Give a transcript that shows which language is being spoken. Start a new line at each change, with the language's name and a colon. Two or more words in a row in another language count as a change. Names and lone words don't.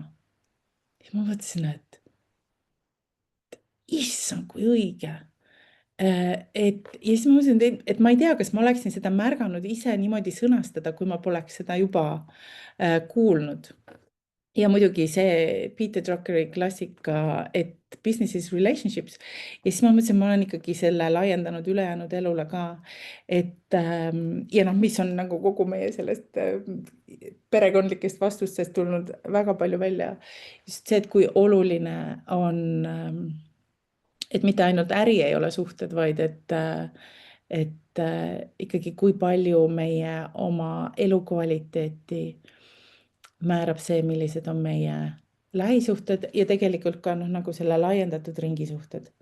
Estonian: Ja ma mõtlesin, et issand, kui õige. Ja siis ma mõtlesin, et ma ei tea, kas ma oleksin seda märganud ise niimoodi sõnastada, kui ma poleks seda juba kuulnud. Ja muidugi see Peter Druckeri klassika, et
English: business is relationships.
Estonian: Ja siis ma mõtlesin, ma olen ikkagi selle laiendanud ülejäänud elule ka. Ja noh, mis on nagu kogu meie sellest perekondlikest vastustest tulnud väga palju välja. Just see, et kui oluline on, et mitte ainult äri ei ole suhted, vaid et ikkagi kui palju meie oma elukvaliteeti määrab see, millised on meie lähisuhted ja tegelikult ka nagu selle laiendatud ringi suhted.